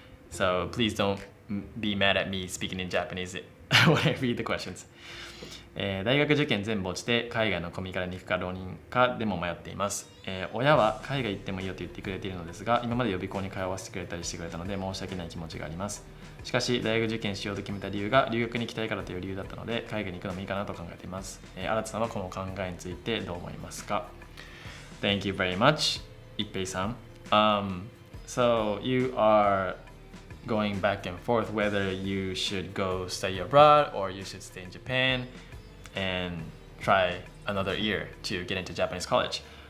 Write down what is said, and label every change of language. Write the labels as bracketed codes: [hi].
[en] So please don't be mad at me speaking in Japanese when I read the questions. [ja] 大学受験全部落ちて海外のコミカルに行くか浪人かでも迷っています。親は海外行ってもいいよと言ってくれているのですが、今まで予備校に通わせてくれたりしてくれたので申し訳ない気持ちがあります。しかし大学受験しようと決めた理由が留学に行きたいからという理由だったので、海外に行くのもいいかなと考えています。新田さんはこの考えについてどう思いますか？ [en] Thank you very much, 一平さん。 So you are going back and forth whether you should go study abroad or you should stay in Japan and try another year to get into Japanese college.